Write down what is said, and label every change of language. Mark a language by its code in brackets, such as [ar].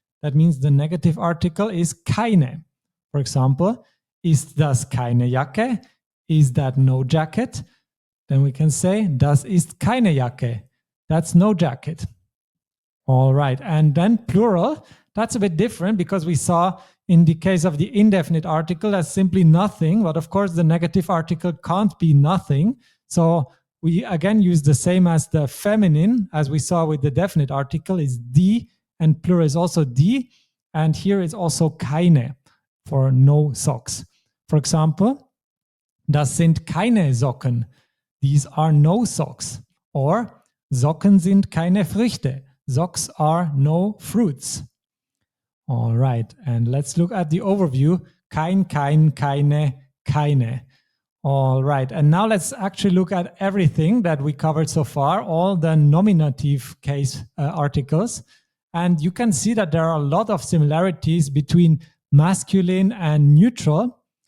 [en] That means the negative article is keine. For example, [de] ist das keine Jacke? [en] Is that no jacket? Then we can say, [de] das ist keine Jacke. [en] That's no jacket. All right. And then plural, that's a bit different because we saw in the case of the indefinite article, that's simply nothing. But of course, the negative article can't be nothing. So we again use the same as the feminine, as we saw with the definite article, is die, and plural is also die. And here is also keine for no socks. For example, [de] das sind keine Socken. [en] These are no socks. Or [de] Socken sind keine Früchte. [en] Socks are no fruits. All right, and let's look at the overview. Kein, keine, keine. All right, and now let's actually look at everything that we covered so far, all the nominative case articles. And you can see that there are a lot of similarities between masculine and neutral.